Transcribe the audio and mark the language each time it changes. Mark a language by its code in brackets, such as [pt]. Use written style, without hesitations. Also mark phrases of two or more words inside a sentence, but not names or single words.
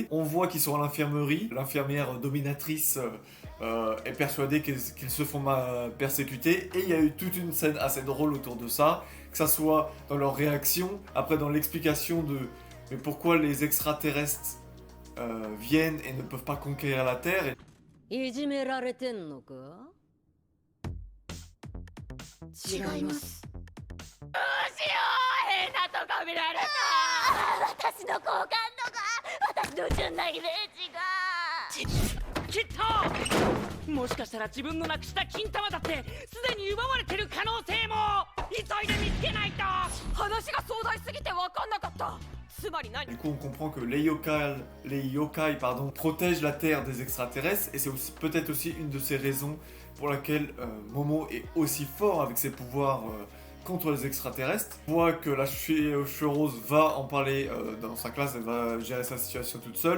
[fr] On voit qu'ils sont à l'infirmerie. L'infirmière dominatrice est persuadée qu'ils se font persécuter. Et il y a eu toute une scène assez drôle autour de ça. Que ça soit dans leur réaction, après dans l'explication de mais pourquoi les extraterrestres viennent et ne peuvent pas conquérir la Terre. [ja] いじめられてんのか？違います。どうしよう、変なとこ見られた。私の好感度が、私の純なイメージが。きっともしかしたら自分のなくした金玉だってすでに奪われてる可能性も急いで見つけないと。話が壮大すぎて分かんなかった。 [fr] Du coup, on comprend que les yokai protègent la Terre des extraterrestres, et c'est peut-être aussi une de ces raisons pour laquelle Momo est aussi fort avec ses pouvoirs contre les extraterrestres. On voit que la fille aux cheveux roses va en parler dans sa classe, elle va gérer sa situation toute seule.